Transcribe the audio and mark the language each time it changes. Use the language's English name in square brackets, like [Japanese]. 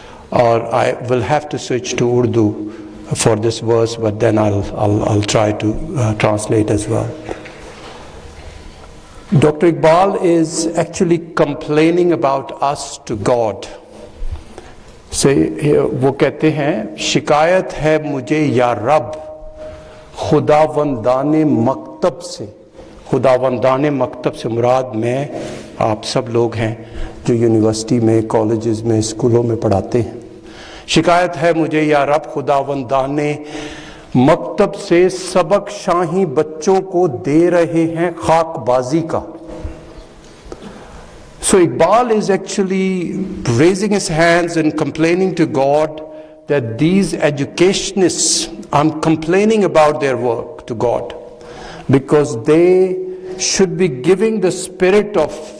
[English] Or I will have to switch to Urdu for this verse, but then I'll try to translate as well. Dr. Iqbal is actually complaining about us to God. [Hindi] वो कहते हैं, शिकायत है मुझे या रब खुदावंदाने मकतब से. खुदावंदाने मकतब से मुराद मैं आप सब लोग हैं जो यूनिवर्सिटी में, कॉलेजेस में, स्कूलों में पढ़ाते हैं. शिकायत है मुझे या रब खुदावंदाने मकतब से सबक शाही बच्चों को दे रहे हैं खाकबाजी का. [English] So Iqbal is actually raising his hands and complaining to God that these educationists, I'm complaining about their work to God, because they should be giving the spirit of